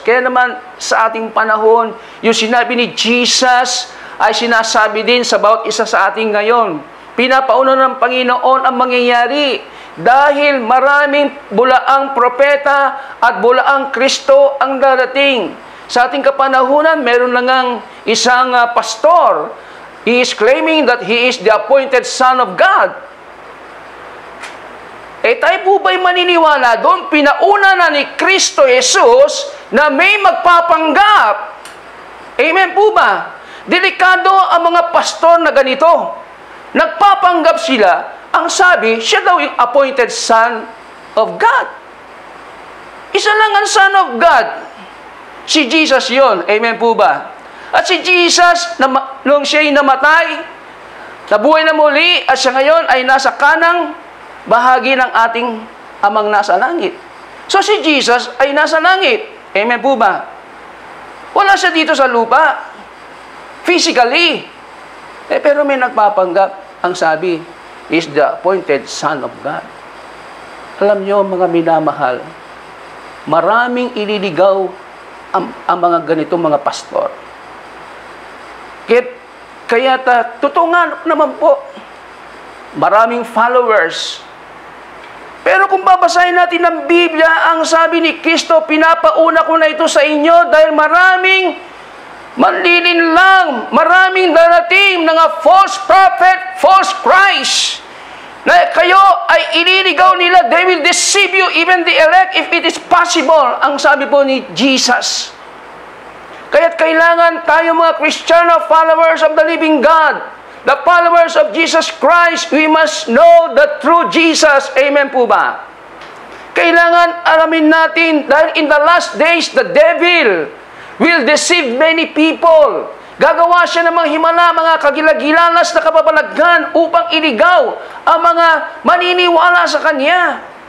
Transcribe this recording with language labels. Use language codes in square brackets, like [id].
[tl] Kaya naman sa ating panahon, yung sinabi ni Jesus ay sinasabi din sa bawat isa sa atin ngayon. pinapauna ng Panginoon ang mangyayari dahil maraming bulaang propeta at bulaang Kristo ang darating. Sa ating kapanahunan, meron na ngang isang pastor. [en] He is claiming that he is the appointed Son of God. [tl] Tayo po ba'y maniniwala doon? Pinauna na ni Kristo Jesus na may magpapanggap. Amen po ba? Delikado ang mga pastor na ganito. Nagpapanggap sila. Ang sabi, siya daw yung appointed Son of God. Isa lang ang Son of God. Si Jesus yon. Amen po ba? At si Jesus, nung siya'y namatay, nabuhay na muli, at siya ngayon ay nasa kanang bahagi ng ating amang nasa langit. So si Jesus ay nasa langit. Amen po ba? Wala siya dito sa lupa. Physically. Pero may nagpapanggap. Ang sabi, [en] is the appointed Son of God. [tl] Alam nyo, mga minamahal, maraming ililigaw ang mga ganitong mga pastor. Kaya totoo nga naman po, maraming followers. Pero kung babasahin natin ng Biblia, ang sabi ni Kristo, pinapauna ko na ito sa inyo dahil maraming manlilinlang, maraming darating mga [en] false prophet, false Christ, [tl] na kayo ay ililigaw nila, [en] they will deceive you, even the elect, if it is possible, [tl] ang sabi po ni Jesus. Kaya't kailangan tayo mga Kristiyano, [en] followers of the living God, the followers of Jesus Christ, we must know the true Jesus. [tl] Amen po ba? Kailangan alamin natin, dahil [en] in the last days, the devil will deceive many people. [tl] Gagawa siya ng mga himala, mga kagilagilalas na kababalaghan upang iligaw ang mga maniniwala sa Kanya.